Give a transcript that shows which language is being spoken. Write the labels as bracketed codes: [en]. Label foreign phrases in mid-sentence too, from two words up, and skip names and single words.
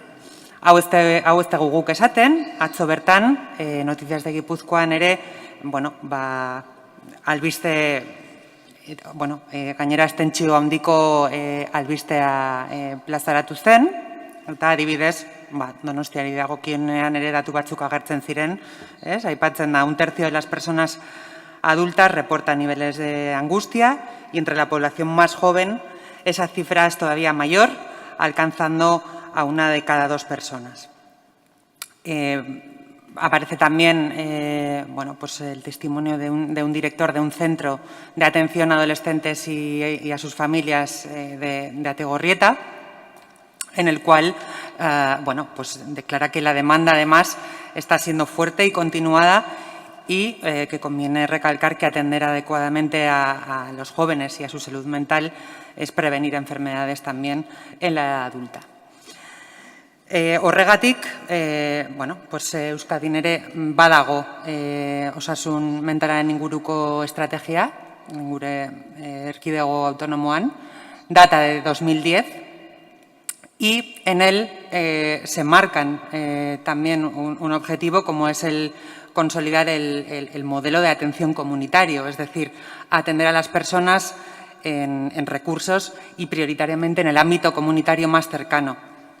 [eu] Hau ez dugu guk esaten, atzo bertan, Noticias de Gipuzkoan ere, albiste, gainera estentsio handiko albistea plazaratu zen, eta adibidez, Donostiari dagokienean ere datu batzuk agertzen ziren, aipatzen da, [es] 1/3 de las personas adultas reportan niveles de angustia y entre la población más joven esa cifra es todavía mayor, alcanzando a 1 de cada 2 personas. Aparece también el testimonio de un director de un centro de atención a adolescentes y a sus familias de Ategorrieta, en el cual declara que la demanda además está siendo fuerte y continuada y que conviene recalcar que atender adecuadamente a los jóvenes y a su salud mental es prevenir enfermedades también en la edad adulta. [eu] Horregatik, Euskadin ere badago osasun mentalaren inguruko estrategia, gure erkidego autonomoan, [es] data de 2010, y en él se marcan también un objetivo como es el consolidar el modelo de atención comunitario, es decir, atender a las personas en recursos y prioritariamente en el ámbito comunitario más cercano.